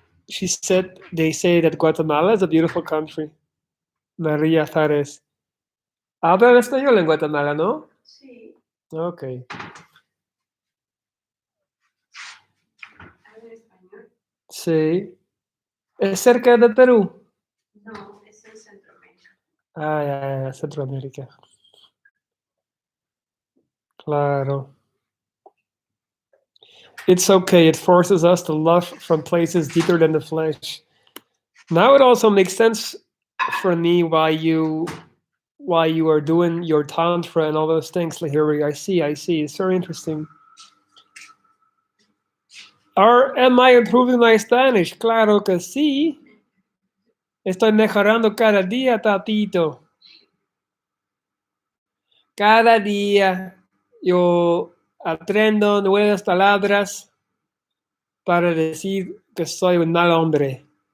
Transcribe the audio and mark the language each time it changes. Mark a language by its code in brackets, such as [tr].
[en] She said they say that Guatemala is a beautiful country. María Fares. [es] Hablan español en Guatemala, ¿no? Sí. Okay. Hablo español. Sí. ¿Es cerca de Perú? No, es en Centroamérica. Ya, Centroamérica. Claro. [en] It's okay. It forces us to love from places deeper than the flesh. Now it also makes sense for me why you while you are doing your tantra and all those things, Lahiri. I see. It's very interesting. Am I improving my Spanish? [es] Claro que sí. Estoy mejorando cada día, tatito. Cada día yo aprendo nuevas palabras para decir que soy un mal hombre.